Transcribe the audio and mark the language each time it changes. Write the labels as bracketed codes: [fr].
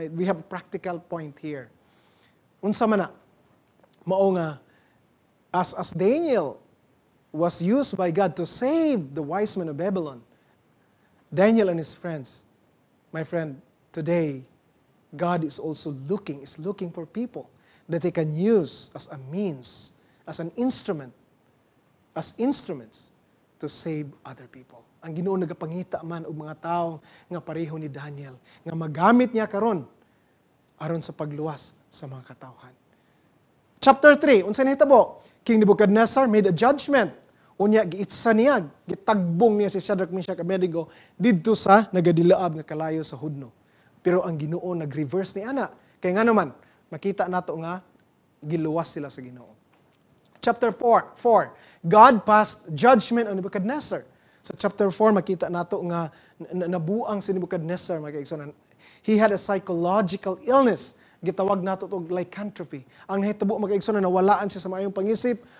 [en] We have a practical point here. [ceb] Unsa man na, mao nga, [en] as Daniel was used by God to save the wise men of Babylon, Daniel and his friends, my friend, today, God is also looking for people that they can use as a means, as an instrument, as instruments to save other people. [ceb] Ang Ginoo nagapangita man og mga tawo nga pareho ni Daniel, nga magamit niya karon aron sa pagluwas sa mga katawhan. Chapter 3, unsa nahitabo? [en] King Nebuchadnezzar made a judgment. [ceb] Unya giitsa niya, gitagbong niya si Shadrach, Meshach, Abednego didto sa nagadilaab nga kalayo sa hudno. Pero ang Ginoo nag-reverse ni ana. Kay nga naman, makita nato nga giluwas sila sa Ginoo. [en] Chapter 4, God passed judgment on Nebuchadnezzar. [ceb] Sa chapter 4, makita nato nga nabuang si Nebuchadnezzar, mga kaigsunan. [en] He had a psychological illness. [ceb] Gitawag nato og lycanthropy. Ang nahitabo, mga kaigsunan, nawalaan siya sa maayong pangisip.